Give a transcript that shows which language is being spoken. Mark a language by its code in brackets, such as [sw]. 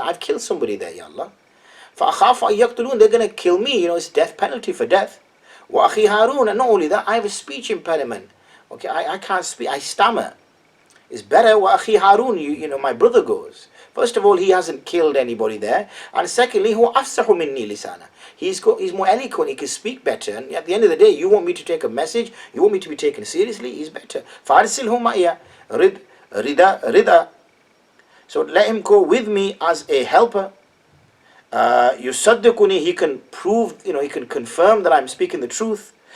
[en] I've killed somebody there, Ya Allah. [ar] فَأَخَافُ أَن يَقْتُلُونَ. [en] They're going to kill me. It's death penalty for death. [ar] وَأَخِي هَارُونَ. [en] And not only that, I have a speech impediment. Okay, I can't speak. I stammer. It's better [ar] وَأَخِي هَارُونَ. [en] My brother goes. First of all, he hasn't killed anybody there. And secondly, [ar] هُوَ أَفْسَحُ مِنِّي لِسَانًا. [en] He's more eloquent. He can speak better. And at the end of the day, you want me to take a message. You want me to be taken seriously. He's better. [ar] فَأَرْسِلْهُ مَعِيَ رِدَا. [en] So let him go with me as a helper. [ar] يُصَدِّقُنِي. [en] He can prove, he can confirm that I'm speaking the truth.